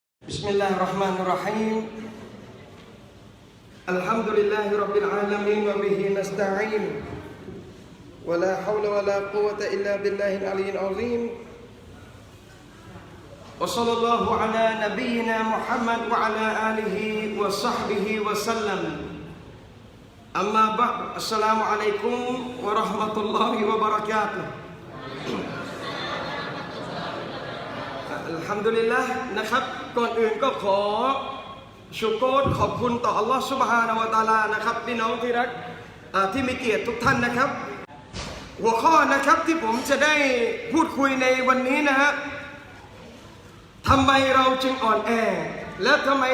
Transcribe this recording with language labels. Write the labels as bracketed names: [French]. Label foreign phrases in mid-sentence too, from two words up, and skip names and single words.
[Arabic] بسم الله الرحمن الرحيم الحمد لله رب العالمين وبه نستعين ولا حول ولا قوة إلا بالله العلي العظيم وصلى الله على نبينا محمد وعلى آله وصحبه وسلم أما بعد السلام عليكم ورحمة الله وبركاته [Thai] อัลฮัมดุลิลละห์นะครับก่อนอื่นก็ขอชุกรขอบคุณต่อ [Arabic] الله سبحانه وتعالى [Thai] นะครับพี่ น้องที่รักที่มีเกียรติทุกท่านนะครับหัวข้อนะครับที่ผมจะได้พูดคุยในวันนี้นะฮะทำไมเราจึงอ่อนแอและทำไม